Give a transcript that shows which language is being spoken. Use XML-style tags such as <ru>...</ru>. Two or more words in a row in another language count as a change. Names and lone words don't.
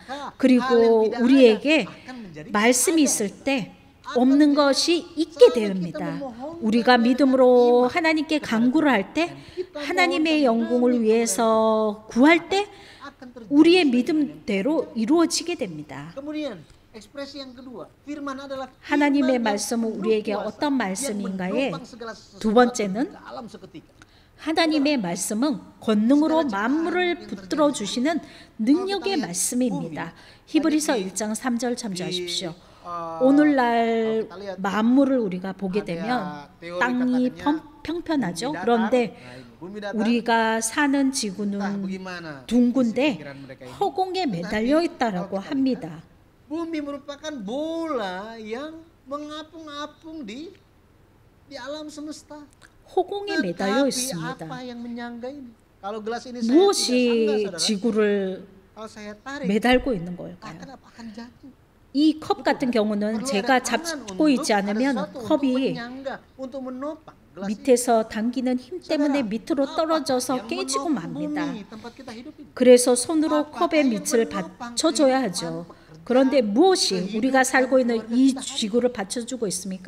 <ko>그리고 우리에게 말씀이 있을 때 없는 것이 있게 됩니다. 우리가 믿음으로 하나님께 간구를 할 때, 하나님의 영광을 위해서 구할 때 우리의 믿음대로 이루어지게 됩니다.</ko> <id>Kemudian ekspresi yang kedua, firman adalah</id> <ko>하나님의 말씀은 우리에게 어떤 말씀인가에 두 번째는</ko> <id>dalam seketika.</id> <ko>하나님의 말씀은 권능으로 만물을 붙들어 주시는 능력의 말씀입니다. 히브리서 1장 3절 참조하십시오. 오늘날 만물을 우리가 보게 되면 땅이 평평하죠. 그런데 우리가 사는 지구는 둥근데 허공에 매달려 있다라고 합니다.</ko> <id>Bumi merupakan bola yang mengapung-apung di alam semesta.</id> <ko>허공에 매달려 있습니다.</ko> <id>apa yang menyangga ini? Kalau gelas ini saya tidak</id> <ko>무엇이</ko> <id>sangga, saudara.</id> <ko>지구를</ko> <id>Kalau saya tarik,</id> <ko>매달고 있는 걸까요?</ko> <id>akan jatuh.</id> <ko>이 컵 같은 경우는 제가 잡고 있지 않으면 컵이 밑에서 당기는 힘 때문에 밑으로 떨어져서 깨지고 맙니다. 그래서 손으로 컵의 밑을 받쳐줘야 하죠. 그런데 무엇이 우리가 살고 있는 이 지구를 받쳐주고 있습니까?</ko>